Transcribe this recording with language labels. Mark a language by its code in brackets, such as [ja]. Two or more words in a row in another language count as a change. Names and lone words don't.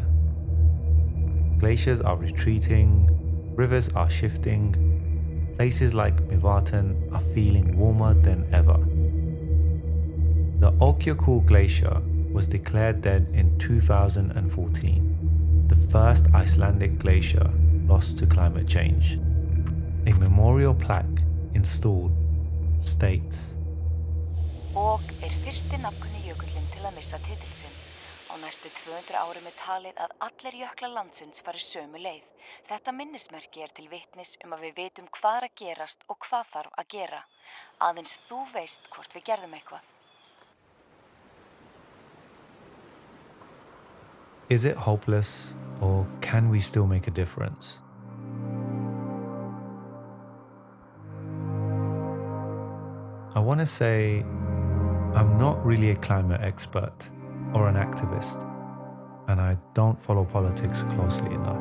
[en] Glaciers are retreating, rivers are shifting, places like Mývatn are feeling warmer than ever. The Cool Glacier was declared dead in 2014, the first Icelandic glacier lost to climate change. A memorial plaque installed states: [is] Og fyrsti nafnkunni jökullinn til að missa titil sinn. Á næstu 200 árum talið að allir jöklar landsins fari sömu leið. Þetta minnismerki til vitnis að við vitum hvað að gerast og hvað þarf að gera. Aðeins þú veist hvort við gerðum eitthvað. [en] Is it hopeless, or can we still make a difference? I want to say I'm not really a climate expert or an activist, and I don't follow politics closely enough.